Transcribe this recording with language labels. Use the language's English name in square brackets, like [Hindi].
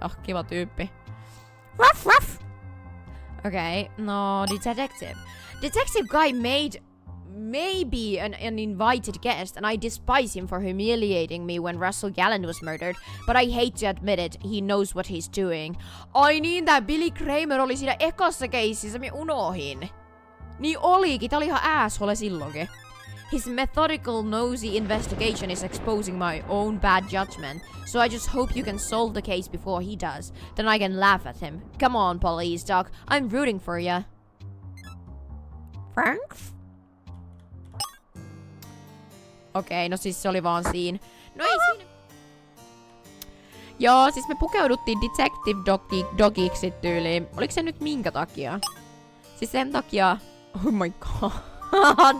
[Finnish] Kiva tyyppi. Ruff, ruff! [English] Okay, no, detective. Detective Guy maybe an invited guest, and I despise him for humiliating me when Russell Gallant was murdered, but I hate to admit it, he knows what he's doing. [Finnish] Ai niin, tää Billy Kramer oli siinä ekassa keississä, mä unohin. Niin olikin, tää oli ihan asshole silloinkin. [English] His methodical, nosy investigation is exposing my own bad judgment, so I just hope you can solve the case before he does. Then I can laugh at him. Come on, police dog, I'm rooting for ya. Thanks. [Finnish] Okei, no siis se oli vaan siinä. No ei siinä. Joo, siis me pukeuduttiin Detective Dogiksi tyyliin. Oliko se nyt minkä takia? Siis sen takia... [English] Oh my god.